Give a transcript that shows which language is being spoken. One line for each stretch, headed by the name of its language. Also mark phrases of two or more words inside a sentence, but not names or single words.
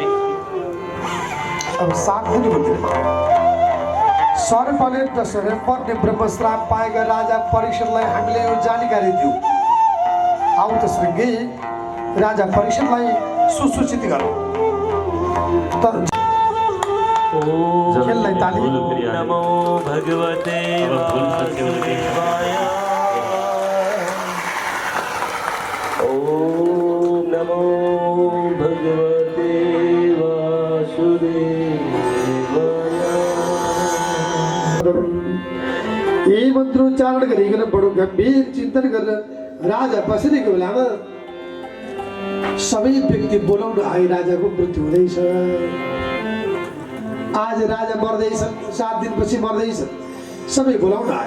Nepali: अब 7 दिनको दिनमा सर्पले डसेर पर्ने ब्रह्मश्राप पाएका राजा परीक्षणलाई हामीले यो जानकारी दियौँ। आऊ त श्रृङ्गी, राजा परीक्षणलाई सुसूचित गरौँ। खेललाई ताली।
Sanskrit: नमो भगवते वासुदेवाय, ओम नमो भगवते वासुदेवाय।
Nepali: यही मन्त्रोच्चारण गरिकन बडो गम्भीर चिन्तन गरेर राजा बसेको बेलामा सबै व्यक्ति बोलाउन आए राजाको मृत्यु हुँदैछ। आज राजा मर्दैछन्, 7 दिनपछि मर्दैछन्, सबै बोलाउन आए।